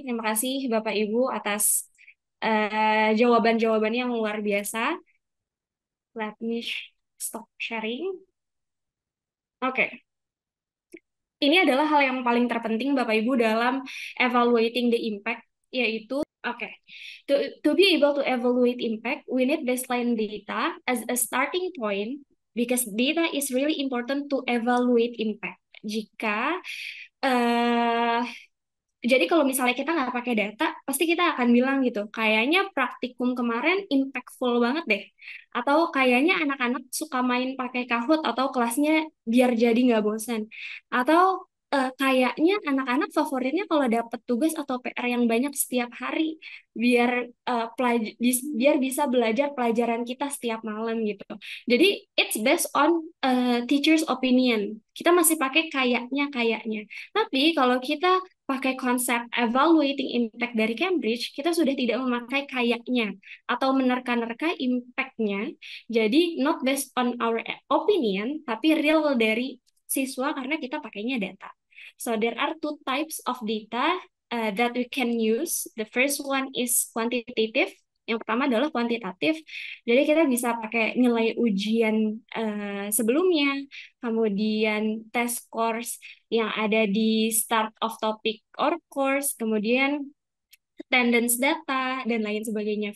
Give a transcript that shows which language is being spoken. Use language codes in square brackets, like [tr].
[id] Terima kasih Bapak Ibu atas jawaban-jawabannya yang luar biasa. [en] Let me stop sharing. [id] Oke, ini adalah hal yang paling terpenting Bapak Ibu dalam [en] evaluating the impact, [id] yaitu oke. [en] To be able to evaluate impact, we need baseline data as a starting point because data is really important to evaluate impact. [id] Jika eh jadi kalau misalnya kita nggak pakai data, pasti kita akan bilang gitu, kayaknya praktikum kemarin impactful banget deh. Atau kayaknya anak-anak suka main pakai Kahoot atau kelasnya biar jadi nggak bosan. Atau kayaknya anak-anak favoritnya kalau dapat tugas atau PR yang banyak setiap hari, biar biar bisa belajar pelajaran kita setiap malam gitu. [en] Jadi it's based on teacher's opinion. [id] Kita masih pakai kayaknya. Tapi kalau kita pakai konsep evaluating impact dari Cambridge, kita sudah tidak memakai kayaknya atau menerka-nerka impact-nya. Jadi [en] not based on our opinion, [id] tapi real dari siswa karena kita pakainya data. [en] So there are two types of data that we can use. The first one is quantitative. [id] Yang pertama adalah kuantitatif. Jadi kita bisa pakai nilai ujian sebelumnya, kemudian test scores yang ada di [en] start of topic or course, [id] kemudian attendance data, dan lain sebagainya.